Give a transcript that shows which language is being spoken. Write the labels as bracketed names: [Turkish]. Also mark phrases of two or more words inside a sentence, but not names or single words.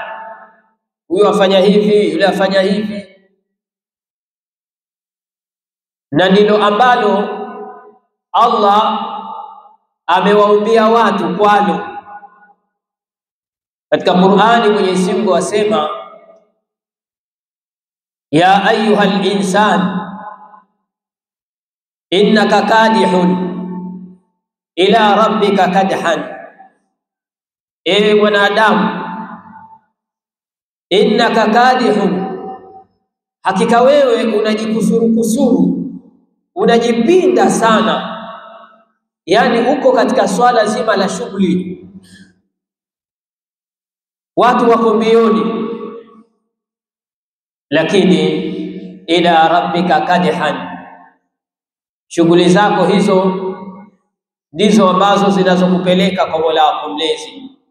[Swahili] Huyu afanya hivi, yule afanya hivi, na ndilo ambalo Allah amewaumbia watu kwalo. Katika Qur'ani Mwenyezi Mungu asema, [Arabic] يا أيها الإنسان إنك كادح إلى ربك كدحا, [Swahili] ewe mwanadamu, [Arabic] إنك كادح, [Swahili] hakika wewe unajikusuru, unajipinda sana. Yani uko katika swala zima la shughuli, watu wako mbioni, lakini [Arabic] إلى ربك كدحا, [Swahili] shughuli zako hizo ndizo ambazo zinazokupeleka kwa Mola wako mlezi.